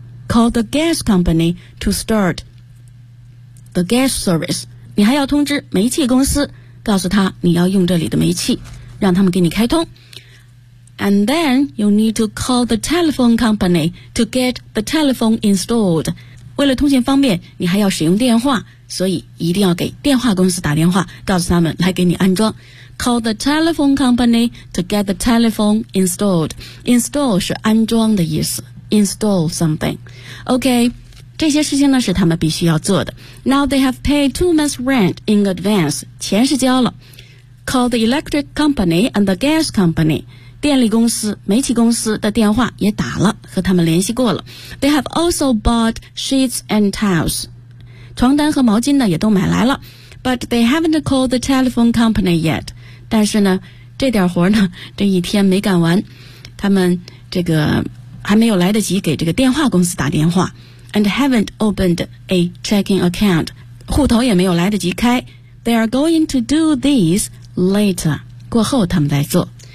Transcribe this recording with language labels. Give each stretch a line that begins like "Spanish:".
English: Call the gas company to start the gas service.
Chinese: 你还要通知煤气公司，告诉他你要用这里的煤气，让他们给你开通。
English: And then you need to call the telephone company to get the telephone installed.
Chinese: 为了通信方便，你还要使用电话，所以一定要给电话公司打电话，告诉他们来给你安装。
English: Call the telephone company to get the telephone installed.
Chinese: Install 是安装的意思。
English: Install something.
Chinese: OK, 这些事情呢是他们必须要做的。
English: Now they have paid 2 months rent in advance.
Chinese: 钱是交了。
English: Call the electric company and the gas company.
Chinese: 电力公司、煤气公司的电话也打了，和他们联系过了。
English: They have also bought sheets and towels.
Chinese: 床单和毛巾呢也都买来了。
English: But they haven't called the telephone company yet.
Chinese: 但是呢，这点活呢，这一天没干完，他们这个还没有来得及给这个电话公司打电话。
English: And haven't opened a checking account.
Chinese: 户头也没有来得及开。
English: They are going to do these later.
Chinese: 过后他们再做。